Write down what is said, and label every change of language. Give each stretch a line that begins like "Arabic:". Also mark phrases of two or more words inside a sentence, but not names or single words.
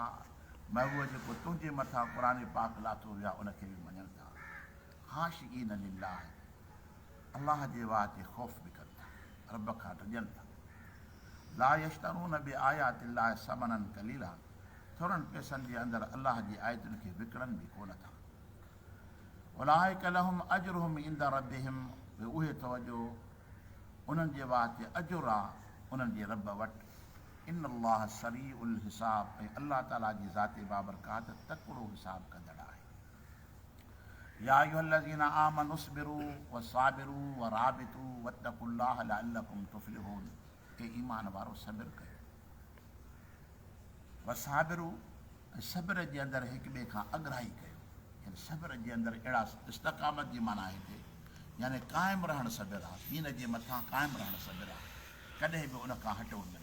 Sindhi: महबूब जेको तुंहिंजे मथां क़ुर पाक लाथो वियो आहे उनखे बि मञनि था।
Arabic: خاشعين لله,
Sindhi: अलाह जे वास्ते ख़ौफ़ बि कनि था, रब खां ॾिजनि था।
Arabic: لا يشترون بآيات الله ثمنا قليلا,
Sindhi: थोरनि पैसनि जे अंदरि अलाह जी आयतुनि खे विकिणनि बि कोन था।
Arabic: أولئك لهم أجرهم عند ربهم,
Sindhi: उहे तवजो उन्हनि जे वास्ते अजुर आहे उन्हनि जे रब वटि।
Arabic: إن الله سريع الحساب,
Sindhi: ऐं अल्लाह ताला जी ज़ाते बाबरकात तकिड़ो हिसाब कंदड़ आहे।
Arabic: يا أيها الذين آمنوا اصبروا وصابروا ورابطوا واتقوا الله لعلكم تفلحون,
Sindhi: हे ईमान वारो सब्र कयो। वसाबिरू, ऐं सब्र जे अंदरि हिक ॿिए खां अॻिराई कयो। यानी सब्र जे अंदरि अहिड़ा इस्तक़ामत जी माना आहे हिते, यानी क़ाइमु रहणु सब्र आहे, दीन जे मथां क़ाइमु रहणु सब्र आहे, कॾहिं बि उन खां हटो न।